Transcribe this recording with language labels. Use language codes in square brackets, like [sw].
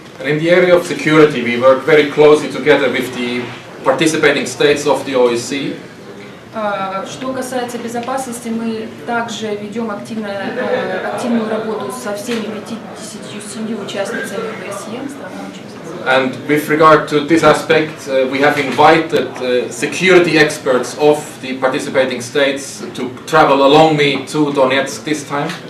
[en] And in the area of security, we work very closely together with the participating states of the OSCE. [ru] Что касается безопасности, мы также ведем активную работу со всеми 57 участницами ОБСЕ, странами-участницами. [en] And with regard to this aspect, we have invited security experts of the participating states to travel along me to Donetsk this time.